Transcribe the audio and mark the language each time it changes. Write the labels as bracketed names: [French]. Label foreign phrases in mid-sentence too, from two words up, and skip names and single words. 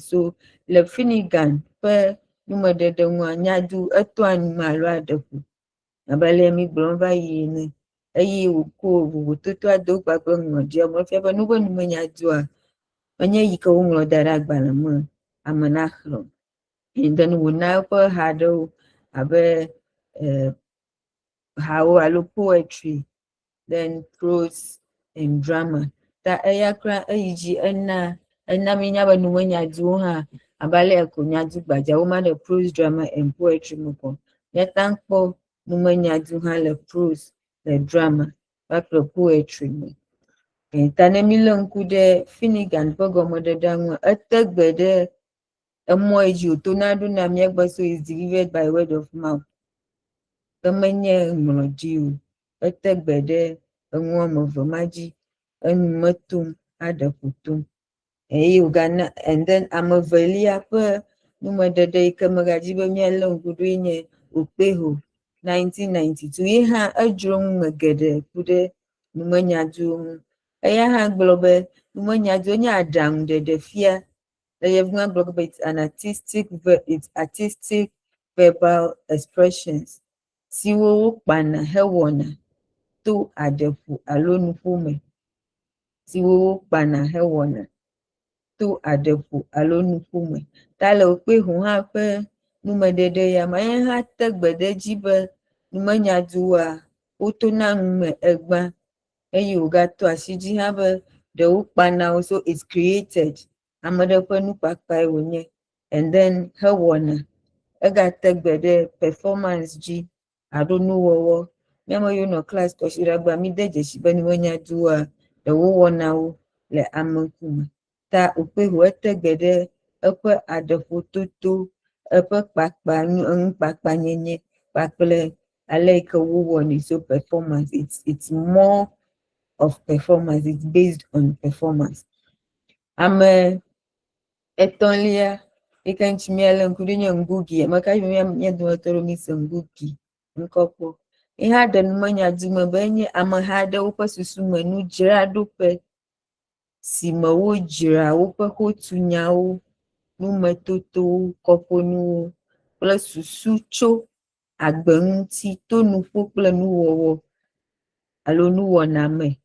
[Ewe] So le Finnegan ƒe numeɖeɖe ŋua, nyadu etoa nume alo aɖeƒo abe ale mi gblɔm va yi ene, eye wòko vovototoa do kpakple ŋlɔɖia me fia be nu be numenyadua menye yi ke woŋlɔ da ɖe agbalẽ me ame naxlẽ. Then wòna eƒe ha ɖewo abe hawo alo [English] poetry, then prose and drama. [Ewe] Ta eya kura eyi dzi ena mínya be numenyaduwo hã abe ale ko nyadu gbadzawo ma ɖe [English] prose, drama and poetry [Ewe] me kɔ. Míata kpɔ numenyadu hã le prose, le drama kpakple poetry me. Ta ne mílé ŋku ɖe Finnegan ƒe gɔmeɖeɖea ŋua, ete gbe ɖe emɔ yi dzi wòtona ɖo na míagbe, [English] so is delivered by word of mouth. [Ewe] Ke menye ŋlɔɖi o. Ete gbe ɖe eŋu wɔme eve ma dzi, enume tom, aɖeƒo tom. Eye wògana, [English] and then [Ewe] ame velia ƒe numeɖeɖe yi ke megadzi be míalé ŋku ɖoe nye Okpeho 1992. Ye hã edzro ŋume geɖe ku ɖe numenyaduwo ŋu. Eya hã gblɔ be numenyaduwo nye aɖaŋuɖeɖefia. Le yevu hã gblɔ be [English] it's artistic verbal expressions [Ewe] siwo wokpana hewɔna to aɖeƒo alo nuƒome. Siwo wokpana hewɔna to aɖeƒo alo nuƒome. Ta le Okpeho hã ƒe numeɖeɖe ya me, eya hã te gbe ɖe edzi be numenyaduwoa wotona nume egbã, eye wògato asi dzi hã be ɖewo kpanawo, [English] so it's created. [Ewe] Ame ɖe ƒe nukpakpae wònye, [English] and then hewɔna. [Ewe] Egate gbe ɖe performance dzi alo nuwɔwɔ. Míame yiwo nɔ class kɔsiɖagbea míde dzesi be numenyaduwoa ɖewo wɔna wo le ame ŋkume. Ta Okpeho ete gbe ɖe eƒe aɖeƒototo, eƒe nukpakpa nyenye kpakple ale yi ke wowɔnɛ, [English] so performance. It's more of performance. It's based on performance. [Ewe] Ame etɔ̃lia yi ke ŋuti míalé ŋku ɖo nye Ngugi. Meka be mía dometɔ ɖewo míse Ngugi ŋkɔ kpɔ. Ye hã ɖe numenyadu me be enye ameha aɖewo ƒe susume nudzraɖoƒe si me wodzra woƒe xotunyawo, numetotowo, kɔƒonuwo kple susu tso agbe ŋuti to nuƒo kple nuwɔwɔ alo nuwɔna me.